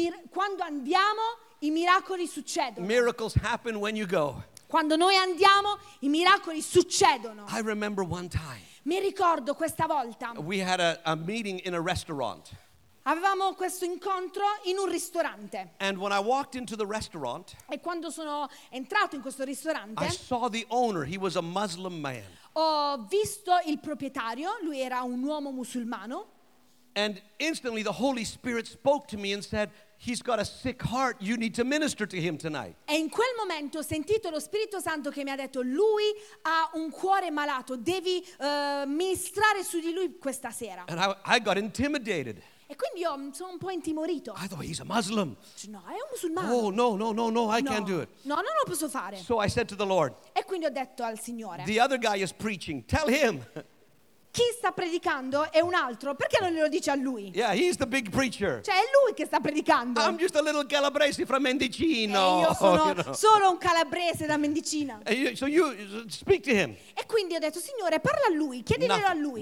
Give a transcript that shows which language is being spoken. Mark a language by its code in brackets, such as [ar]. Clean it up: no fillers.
[it] Quando andiamo, i miracoli succedono. [en] Miracles happen when you go. [it] Quando noi andiamo, i miracoli succedono. [en] I remember one time. [it] Mi ricordo questa volta. [en] We had a meeting in a restaurant. [it] Avevamo questo incontro in un ristorante. [en] And when I walked into the restaurant, [it] e quando sono entrato in questo ristorante, [en] I saw the owner, he was a Muslim man. [it] Ho visto il proprietario, lui era un uomo musulmano. [en] And instantly the Holy Spirit spoke to me and said, he's got a sick heart, you need to minister to him tonight. [it] E in quel momento ho sentito lo Spirito Santo che mi ha detto, lui ha un cuore malato, devi ministrare su di lui questa sera. [en] And I got intimidated. [it] E quindi io sono un po' intimorito. [en] I thought he's a Muslim. [it] No, è un musulmano. [en] Oh no, I can't do it. [it] No, non lo posso fare. [en] So I said to the Lord. [it] E quindi ho detto al Signore. [en] The other guy is preaching. Tell him. [it] Chi sta predicando è un altro. Perché non glielo dici a lui? [en] Yeah, he's the big preacher. [it] Cioè è lui che sta predicando. [en] I'm just a little calabrese from Mendicino. [it] E io sono solo un calabrese da Mendicina. [en] So you speak to him. [it] E quindi ho detto, Signore, parla a lui, chiediglielo a lui.